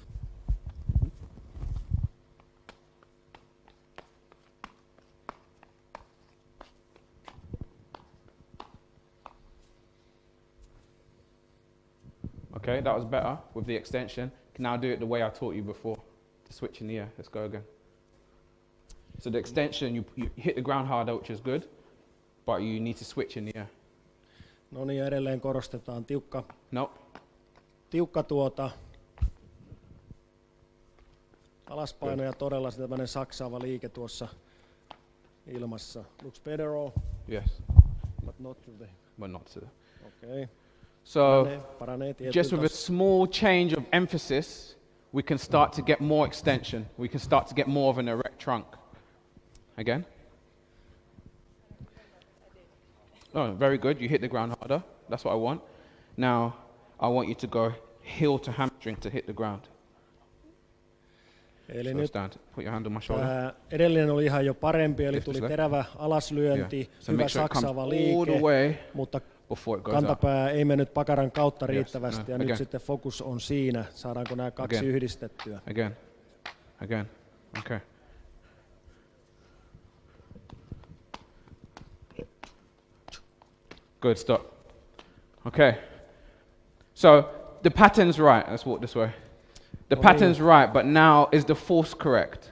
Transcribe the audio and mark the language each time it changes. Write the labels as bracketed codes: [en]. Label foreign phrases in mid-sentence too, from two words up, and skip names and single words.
[en] Okay, that was better with the extension. Can now do it the way I taught you before. To switch in the air. Let's go again. So the extension, you hit the ground harder, which is good, but you need to switch in the air. [fi] No niin, edelleen korostetaan tiukka alaspaino ja todella tämmöinen saksaava liike tuossa ilmassa. [en] Looks better or? Yes. But not to the... But not to the... Okay. So, just with a small change of emphasis, we can start to get more extension. We can start to get more of an erect trunk. Again. Oh, very good. You hit the ground harder. That's what I want. Now, I want you to go heel to hamstring to hit the ground. [fi] Eli nyt [en] stand. Put your hand on my shoulder. [fi] Edellinen oli ihan jo parempi, eli tuli terävä alaslyönti, hyvä saksaava liike, mutta kantapää ei mennyt pakaran kautta riittävästi, ja nyt sitten fokus on siinä, saadaanko nämä kaksi yhdistettyä. [en] Again. Okay. Good, stop. Okay. So the pattern's right. Let's walk this way. The pattern's right, but now is the force correct?